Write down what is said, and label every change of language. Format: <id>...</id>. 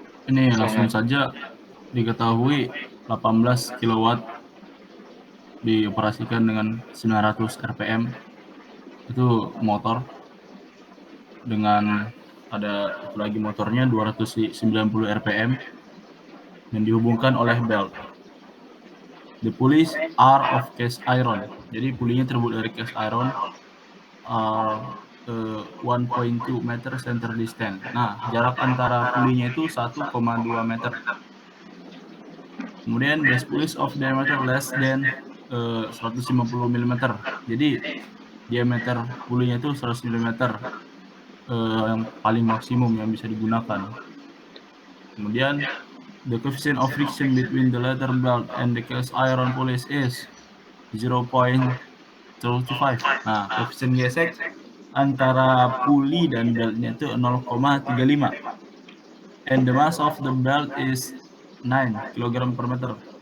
<id>Ini langsung saja diketahui 18 kilowatt dioperasikan dengan 900 rpm. Itu motor dengan ada lagi motornya 290 rpm yang dihubungkan oleh belt.</id> <en>The pulleys are of cast iron.</en> <id>Jadi pulinya terbuat dari cast iron.</id> <en>1.2 meter center distance.</en> <id>Nah, jarak antara pulinya itu 1,2 meter. Kemudian</id> <en>base pulleys of diameter less than 150 mm.</en> <id>Jadi diameter pulinya itu 100 mm, yang paling maksimum yang bisa digunakan. Kemudian</id> <en>the coefficient of friction between the leather belt and the cast iron pulleys is 0.35.</en> <id>Nah, koefisien gesek antara puli dan beltnya itu 0,35.</id> <en>And the mass of the belt is 9 kg per meter.</en>